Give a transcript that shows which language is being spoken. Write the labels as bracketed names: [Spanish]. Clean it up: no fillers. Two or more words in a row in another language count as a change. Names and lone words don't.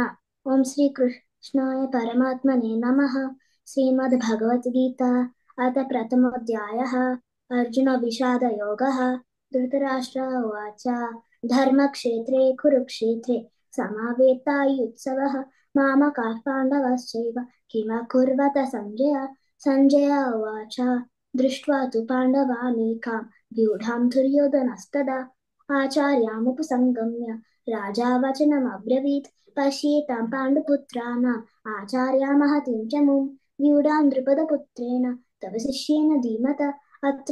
[Sanskrit] ఓం శ్రీ కృష్ణాయ పరమాత్మనే నమః. శ్రీమద్ భగవద్గీత అత ప్రథమోऽధ్యాయः. అర్జున విషాద యోగः. ధృతరాష్ట్ర ఉవాచ ధర్మక్షేత్రే కురుక్షేత్రే సమావేతాయుత్సవः మామకాః పాండవశ్చైవ కిమకుర్వత సంజయ. సంజయ ఉవాచ దృష్ట్వా తు పాండవాनीकां व्यूढां दुर्योधनस्तदा आचार्यामुपसंगम्य राजा वचनमब्रवीत् पश्येतां पाण्डुपुत्राणाम् आचार्या महतीं च मुं व्यूढां द्रुपदपुत्रेण तव शिष्येन धीमता अत्र